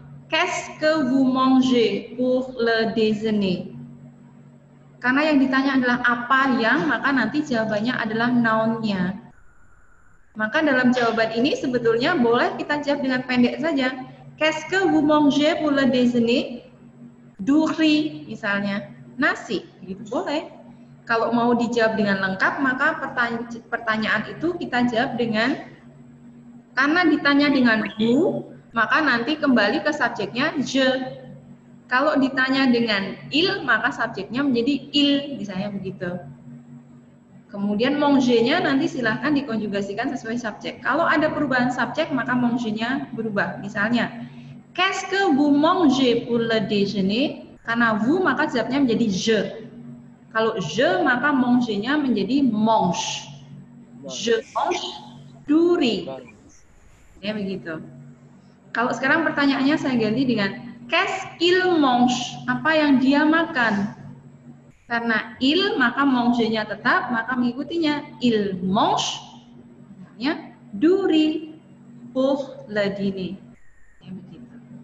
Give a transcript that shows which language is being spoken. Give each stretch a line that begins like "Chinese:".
French: Qu'est-ce que vous mangez pour le déjeuner?
Indonesian: Karena yang ditanya adalah apa yang, maka nanti jawabannya adalah noun-nya. Maka dalam jawaban ini sebetulnya boleh kita jawab dengan pendek saja.
French: Qu'est-ce que vous mangez pour le déjeuner? Du riz
Indonesian: misalnya, nasi, gitu boleh. Kalau mau dijawab dengan lengkap, maka pertanyaan itu kita jawab dengan, karena ditanya dengan vous, maka nanti kembali ke subjeknya je. Kalau ditanya dengan il, maka subjeknya menjadi il, misalnya begitu. Kemudian manger-nya nanti silahkan dikonjugasikan sesuai subjek. Kalau ada perubahan subjek, maka manger-nya berubah. Misalnya,
French: qu'est-ce que vous mangez pour le déjeuner?
Indonesian: Karena vous, maka jawabnya menjadi je. Kalau je, maka manger-nya menjadi mange.
French: Je mange du riz.
Indonesian: Ya begitu. Kalau sekarang pertanyaannya saya ganti dengan
French: qu'est-ce qu'il mange?
Indonesian: Apa yang dia makan? Karena il, maka manger-nya tetap, maka mengikutinya
French: il mange
Indonesian: ya,
French: du riz pour le dîner.
Indonesian: Ya begitu.